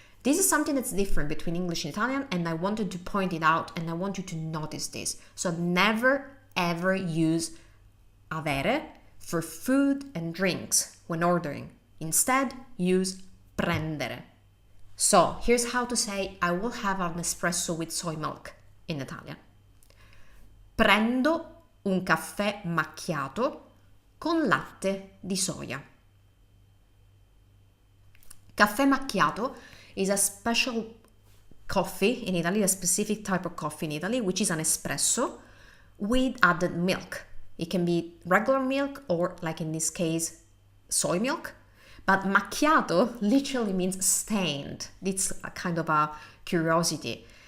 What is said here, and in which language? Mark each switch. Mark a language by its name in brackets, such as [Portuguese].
[English] This is something that's different between English and Italian, and I wanted to point it out and I want you to notice this. So never ever use avere for food and drinks when ordering. Instead, use prendere. So here's how to say I will have an espresso with soy milk in Italian. [Italian] Prendo un caffè macchiato con latte di soia. [English] Caffè macchiato is a special coffee in Italy, a specific type of coffee in Italy, which is an espresso with added milk. It can be regular milk or, like in this case, soy milk. But macchiato literally means stained. It's a kind of a curiosity.